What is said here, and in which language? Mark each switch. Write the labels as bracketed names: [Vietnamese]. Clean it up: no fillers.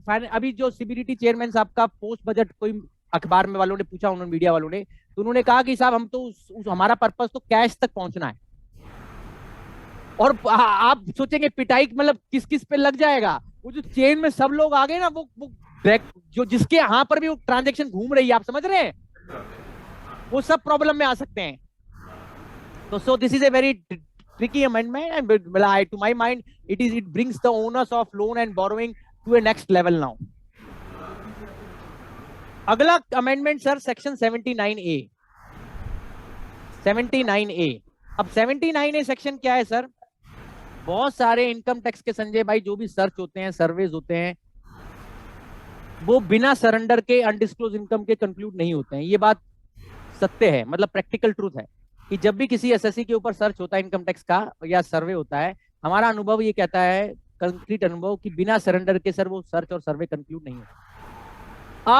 [Hindi] अभी जो CBDT chairman साहब का पोस्ट बजट कोई अखबार में वालों ने पूछा, उन्होंने मीडिया वालों ने, तो उन्होंने कहा कि साहब हम तो हमारा पर्पस तो कैश तक पहुंचना है। और आप सोचेंगे पिटाई मतलब किस किस पे लग जाएगा, वो जो चेन में सब लोग आ गए ना, वो जो जिसके यहाँ पर भी वो ट्रांजेक्शन घूम रही है, आप समझ रहे हैं, वो सब प्रॉब्लम में आ सकते हैं। [English] तो so this is a very tricky amendment, and to my mind it brings the owners of loan and borrowing to a next level now. [Hindi] अगला amendment sir section 79A। 79A, अब 79A सेक्शन क्या है sir? बहुत सारे income tax के संजय भाई जो भी सर्च होते हैं, सर्वेज होते हैं, वो बिना सरेंडर के अनडिस्क्लोज इनकम के कंक्लूड नहीं होते हैं। ये बात सत्य है, मतलब प्रैक्टिकल ट्रूथ है कि जब भी किसी एसएससी के ऊपर सर्च होता है इनकम टैक्स का या सर्वे होता है, हमारा अनुभव ये कहता है, कंक्रीट अनुभव, कि बिना सरेंडर के सर वो सर्च और सर्वे कंक्लूड नहीं होता।